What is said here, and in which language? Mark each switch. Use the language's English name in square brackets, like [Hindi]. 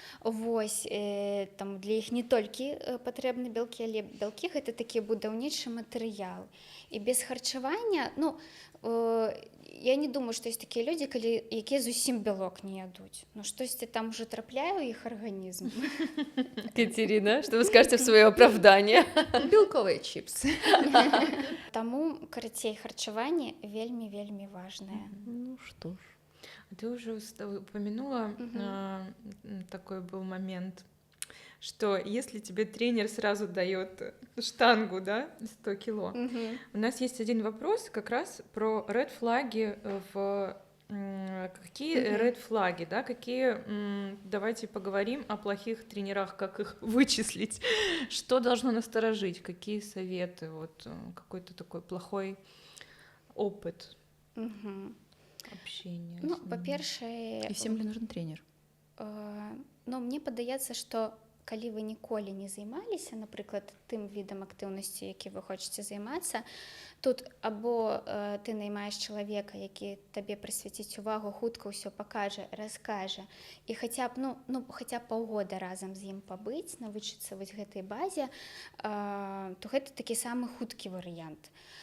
[Belarusian] Вось, там для іх не толькі патрэбны бялкі, але бялкі гэта такі будаўнічы матэрыял. І без харчавання, ну, я не думаю, што ёсць такія людзі, якія зусім бялок не ядуць. Ну, штосьці там уже трапляе ў іх арганізм. [Russian] Катерина, что вы скажете в свое оправдание? [Belarusian] белковыя чипсы. Таму, карацей, харчаванне вельмі важнае. [Russian] Ну что ж. Ты уже упомянула, такой был момент, что если тебе тренер сразу дает штангу, да, 100 кило, у нас есть один вопрос как раз про ред-флаги какие ред-флаги, да, какие, давайте поговорим о плохих тренерах, как их вычислить, что должно насторожить, какие советы, вот какой-то такой плохой опыт общения. Ну, с ними. [Belarusian] па-першае, [Russian] І всем ли нужен тренер? [Belarusian] ну, мне падаецца, што калі вы ніколі не займаліся, напрыклад, тым відам актыўнасці, які вы хочаце займацца, тут або ты наймаеш чалавека, які табе прысвяціць увагу, хутка ўсё пакажа, раскажа, і хаця б, хаця б паўгода разам з ім пабыць, навучыцца вось гэтай базе, то гэта такі самы хуткі варыянт.